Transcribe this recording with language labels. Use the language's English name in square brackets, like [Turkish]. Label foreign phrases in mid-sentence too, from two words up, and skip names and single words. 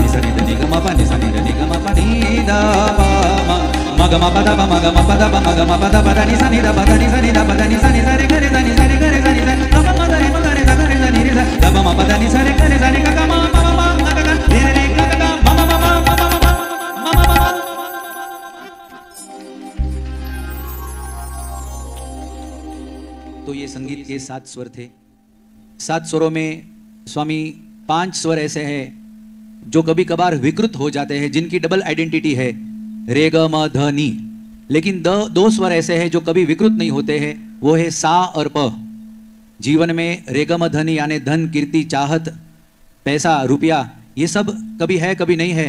[Hindi] सा नि द नि ग म प नि सा नि द नि ग म प नि द प म म ग म प द प म ग म प द प म ग म प द प द नि सा नि द प द नि सा नि द प द नि सा नि सा रे ग रे सा नि सा रे ग रे सा नि सा ग म ग रे म ग रे सा ग रे सा नि रे सा ग म म प द नि सा रे ग रे सा नि ग ग म म म म ग ग रे रे ग ग ग म म म म म म तो ये संगीत के 7 स्वर थे। 7 स्वरों में स्वामी 5 स्वर ऐसे हैं जो कभी कभार विकृत हो जाते हैं, जिनकी [English] double identity [Hindi] है रे ग म ध नी। लेकिन 2 स्वर ऐसे हैं जो कभी विकृत नहीं होते हैं, वो है सा और प। जीवन में रे ग म ध नी यानी धन, कीर्ति, चाहत, पैसा, रुपया, ये सब कभी है कभी नहीं है।